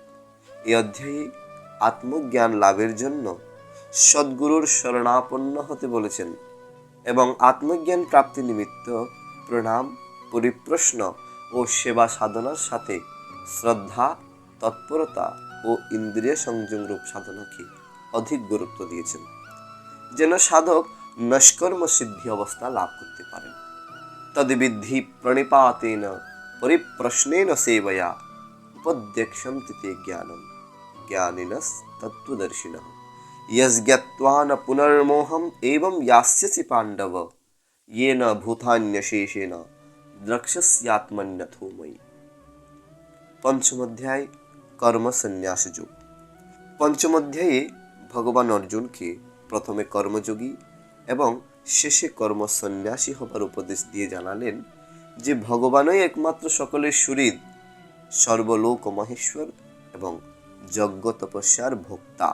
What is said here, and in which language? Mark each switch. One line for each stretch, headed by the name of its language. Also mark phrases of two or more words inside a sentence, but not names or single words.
Bangla: এই অধ্যায়ে আত্মজ্ঞান লাভের জন্য সদ্গুরুর শরণাপন্ন হতে বলেছেন এবং আত্মজ্ঞান প্রাপ্তি নিমিত্ত প্রণাম, পরিপ্রশ্ন ও সেবা সাধনার সাথে শ্রদ্ধা, তৎপরতা ও ইন্দ্রিয় সংযম রূপ সাধনাকে অধিক গুরুত্ব দিয়েছেন, যেন সাধক নষ্কর্ম সিদ্ধি অবস্থা লাভ করতে পারেন।
Sanskrit: তদ্বিদ্ধি প্রণিপাতেন পরিপ্রশ্নেন সেবয়া উপদেক্ষ্যন্তি তে জ্ঞানম জ্ঞানিনস তত্ত্বদর্শিনঃ যজ্ঞাত্বা ন পুনর্মোহম এবং यास्यसि পাণ্ডব येन ভূতান্যশেষেন দ্রক্ষ্যস্যাত্মন্যথো ময়ি।
Bangla: পঞ্চম অধ্যায় কর্ম সন্ন্যাস যোগ। পঞ্চম অধ্যায়ে ভগবান অর্জুনকে প্রথমে কর্মযোগী এবং শেষে কর্ম সন্ন্যাসী হবার উপদেশ দিয়ে জানালেন যে ভগবানই একমাত্র সকলের সুহৃদ, সর্বলোক মহেশ্বর এবং যজ্ঞ তপস্যার ভোক্তা।